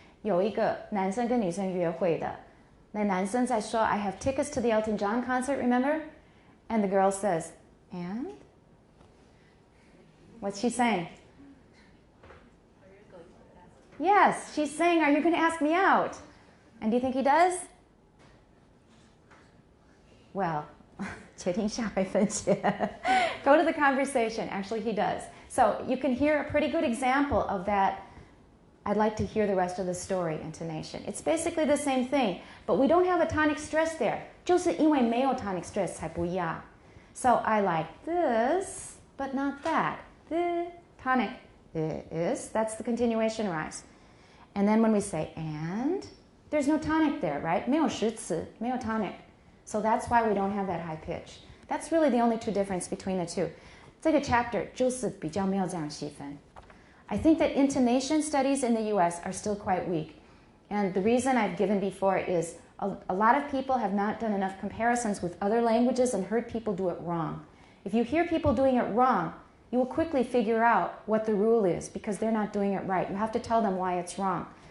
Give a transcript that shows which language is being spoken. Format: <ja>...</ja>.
<zh>有一个男生跟女生约会的。那男生在说,</zh> <en>I have tickets to the Elton John concert, remember? And the girl says, and? What's she saying? Yes, she's saying, are you going to ask me out? And do you think he does?</en> <zh>Well, 且听下回分解.</zh> <en>Go to the conversation. Actually, he does. So you can hear a pretty good example of that. I'd like to hear the rest of the story intonation. It's basically the same thing, but we don't have a tonic stress there.</en> <zh>就是因为没有 tonic stress 才不一样.</zh> <en>So I like this, but not that. The tonic is, that's the continuation rise. And then when we say and, there's no tonic there, right?</en> <zh>没有实词, 没有 tonic.</zh> <en>So that's why we don't have that high pitch. That's really the only two difference between the two.</en> <zh>这个 chapter 就是比较没有这样细分.</zh> <en>I think that intonation studies in the US are still quite weak. And the reason I've given before is a lot of people have not done enough comparisons with other languages and heard people do it wrong. If you hear people doing it wrong, you will quickly figure out what the rule is because they're not doing it right. You have to tell them why it's wrong.</en>